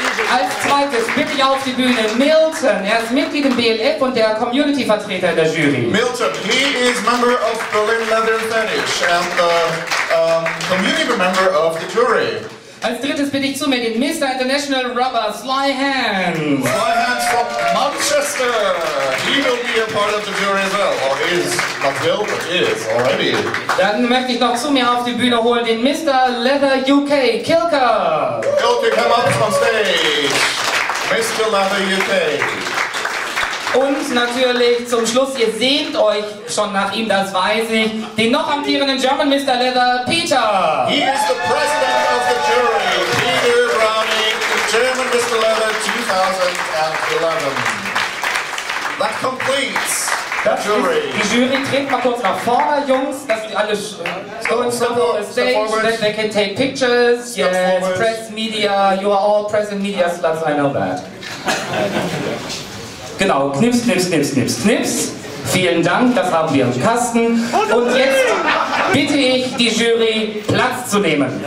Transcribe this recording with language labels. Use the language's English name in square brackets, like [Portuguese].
[German] Als zweites bitte ich auf die Bühne Milton. Er ist Mitglied im BLF und der Community-Vertreter der Jury. [English] Milton, he is member of Berlin Leather Fetish and community member of the jury. [German] Als drittes bitte ich zu mir den Mr. [English] International Rubber, Sly Hands. Sly Hands from Manchester. He will be a part of the jury as well. Or is, not will, but is already. [German] Dann möchte ich noch zu mir auf die Bühne holen den Mr. [English] Leather UK, Kilker. Kilker, come up on stage. Mr. Leather UK. [German] Und natürlich zum Schluss, ihr sehnt euch schon nach ihm, das weiß ich, den noch amtierenden German Mr. [English] Leather, Peter. He is the president of the jury, Peter Browning, German Mr. Leather 2011. That completes the jury. [German] Die Jury tritt mal kurz nach vorne, Jungs, dass die alle [English] go in front of the stage, that they can take pictures. Yes, press, media, you are all present media sluts, I know that. [German] Genau, knips, knips, knips, knips, knips. Vielen Dank, das haben wir im Kasten. Und jetzt bitte ich die Jury, Platz zu nehmen.